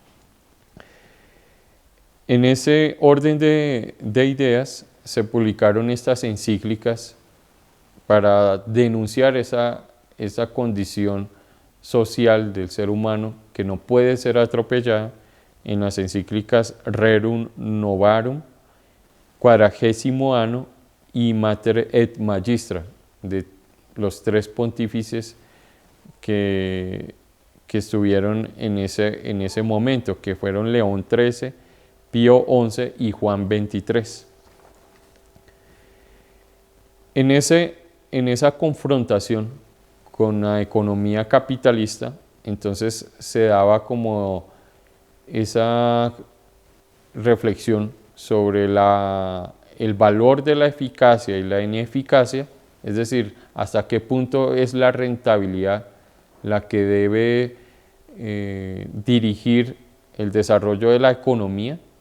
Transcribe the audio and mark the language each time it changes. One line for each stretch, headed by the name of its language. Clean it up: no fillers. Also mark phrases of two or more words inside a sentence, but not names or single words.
Spanish: En ese orden de ideas se publicaron estas encíclicas para denunciar esa condición social del ser humano que no puede ser atropellada, en las encíclicas Rerum Novarum, Quadragésimo Anno y Mater et Magistra, de los tres pontífices que estuvieron en ese momento, que fueron León XIII, Pío XI y Juan XXIII. En esa confrontación con la economía capitalista, entonces se daba como esa reflexión sobre el valor de la eficacia y la ineficacia, es decir, hasta qué punto es la rentabilidad la que debe dirigir el desarrollo de la economía